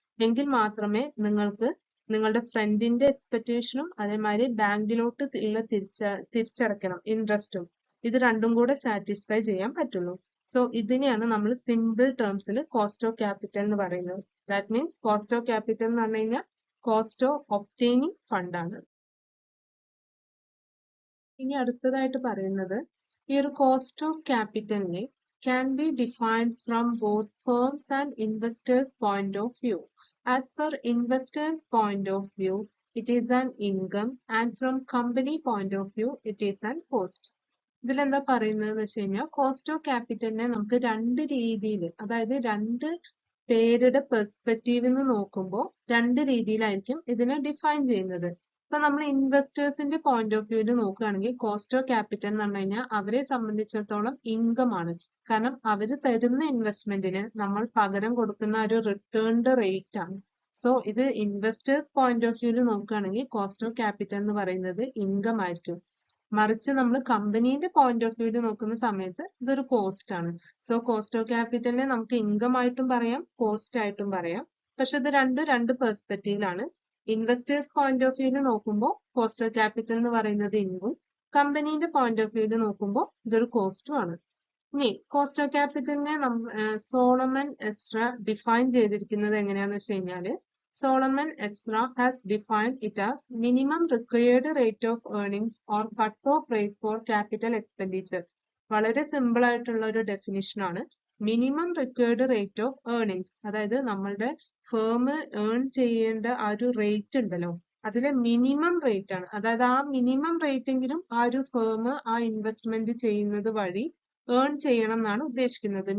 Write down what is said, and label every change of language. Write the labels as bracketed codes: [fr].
[ml] എങ്കിൽ മാത്രമേ നിങ്ങൾക്ക് നിങ്ങളുടെ ഫ്രണ്ടിന്റെ എക്സ്പെക്ടേഷനും അതേമാതിരി ബാങ്കിലോട്ട് ഉള്ള തിരിച്ചടക്കണം ഇൻട്രസ്റ്റും ഇത് രണ്ടും കൂടെ സാറ്റിസ്ഫൈ ചെയ്യാൻ പറ്റുള്ളൂ. സോ ഇതിനെയാണ് നമ്മൾ സിമ്പിൾ ടേംസിൽ കോസ്റ്റ് ഓഫ് ക്യാപിറ്റൽ എന്ന് പറയുന്നത്. That means cost of capital എന്ന് പറഞ്ഞു കഴിഞ്ഞാൽ കോസ്റ്റ് ഓഫ് ഒബ്റ്റെയിനിങ് ഫണ്ട് ആണ്. ഇനി അടുത്തതായിട്ട് പറയുന്നത് ഈ ഒരു cost of ക്യാപിറ്റലിനെ [en] can be defined from both firms and investors' point of view. As per investors' point of view, it is an income, and from company point of view, it is an cost. [ml] ഇതിലെന്താ പറയുന്നത് വെച്ച് കഴിഞ്ഞാൽ cost of ക്യാപിറ്റലിനെ നമുക്ക് രണ്ട് രീതിയിൽ, അതായത് രണ്ട് പേരുടെ പെർസ്പെക്റ്റീവിൽ നിന്ന് നോക്കുമ്പോൾ രണ്ട് രീതിയിലായിരിക്കും ഇതിനെ ഡിഫൈൻ ചെയ്യുന്നത്. ഇപ്പൊ നമ്മൾ ഇൻവെസ്റ്റേഴ്സിന്റെ പോയിന്റ് ഓഫ് വ്യൂവിൽ നോക്കുകയാണെങ്കിൽ കോസ്റ്റ് ഓഫ് ക്യാപിറ്റൽ എന്ന് പറഞ്ഞു കഴിഞ്ഞാൽ അവരെ സംബന്ധിച്ചിടത്തോളം ഇൻകം ആണ്. കാരണം അവര് തരുന്ന ഇൻവെസ്റ്റ്മെന്റിന് നമ്മൾ പകരം കൊടുക്കുന്ന ഒരു റിട്ടേണിന്റെ റേറ്റ് ആണ്. സോ ഇത് ഇൻവെസ്റ്റേഴ്സ് പോയിന്റ് ഓഫ് വ്യൂവിൽ നോക്കുകയാണെങ്കിൽ കോസ്റ്റ് ഓഫ് ക്യാപിറ്റൽ എന്ന് പറയുന്നത് ഇൻകം ആയിരിക്കും. മറിച്ച് നമ്മൾ കമ്പനീന്റെ പോയിന്റ് ഓഫ് വ്യൂവിൽ നോക്കുന്ന സമയത്ത് ഇതൊരു കോസ്റ്റ് ആണ്. സോ കോസ്റ്റ് ഓഫ് ക്യാപിറ്റലിനെ നമുക്ക് ഇൻകം ആയിട്ടും പറയാം, കോസ്റ്റ് ആയിട്ടും പറയാം. പക്ഷെ ഇത് രണ്ട് പെർസ്പെക്റ്റീവിലാണ്. ഇൻവെസ്റ്റേഴ്സ് പോയിന്റ് ഓഫ് വ്യൂവിൽ നോക്കുമ്പോൾ കോസ്റ്റ് ഓഫ് ക്യാപിറ്റൽ എന്ന് പറയുന്നത് ഇൻകം, കമ്പനീന്റെ പോയിന്റ് ഓഫ് വ്യൂവിൽ നോക്കുമ്പോൾ ഇതൊരു കോസ്റ്റും ആണ്. ഇനി cost of ക്യാപിറ്റലിനെ Solomon Ezra define ചെയ്തിരിക്കുന്നത് എങ്ങനെയാന്ന് വെച്ച് കഴിഞ്ഞാല് [en] Solomon Ezra has defined it as minimum required rate of earnings or cut-off rate for capital expenditure. [ml] വളരെ സിമ്പിൾ ആയിട്ടുള്ള ഒരു ഡെഫിനിഷൻ ആണ്. [en] minimum required rate of earnings, [ml] അതായത് നമ്മളുടെ ഫേം ഏൺ ചെയ്യേണ്ട ആ ഒരു റേറ്റ് ഉണ്ടല്ലോ, അതിലെ മിനിമം റേറ്റ് ആണ്. അതായത് ആ മിനിമം റേറ്റ് എങ്കിലും ആ ഒരു ഫേം ആ ഇൻവെസ്റ്റ്മെന്റ് ചെയ്യുന്നത് വഴി ഏൺ ചെയ്യണം എന്നാണ് ഉദ്ദേശിക്കുന്നത്.